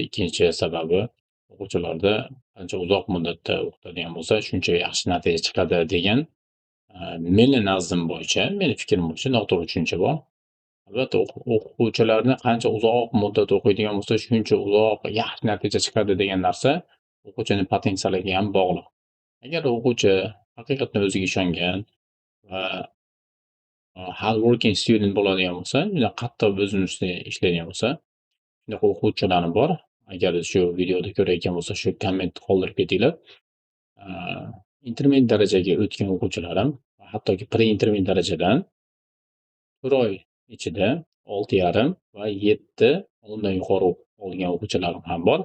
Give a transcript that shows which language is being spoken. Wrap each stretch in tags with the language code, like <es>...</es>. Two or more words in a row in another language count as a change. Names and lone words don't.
<uz>Ikkinchi sababi o'quvchilarda qancha uzoq muddatda o'qitadigan bo'lsa, shuncha yaxshi natija chiqadi degan meni nazdim bo'yicha, meni fikrim bo'yicha noto'g'ri tushuncha bor. Albatta, o'quvchilarni qancha uzoq muddat o'qiydigan bo'lsa, shuncha uzoq yaxshi natija chiqadi degan narsa o'quvchini potensialiga ham bog'liq. Agar o'quvchi haqiqatdan o'ziga ishongan va</uz> <en>hard working student</en> <uz>bo'ladigan bo'lsa, juda qattiq o'zini ustiga ishlaydigan bo'lsa, shunaqa o'quvchilarim bor. Agar shu videoda ko'rayotgan bo'lsa, shu komment qoldirib ketinglar. Intermediate darajaga o'tgan o'quvchilarim, hattoki pre-intermediate darajadan 1 oy ichida 6,5 va 7 undan yuqori olgan o'quvchilarim ham bor.</uz>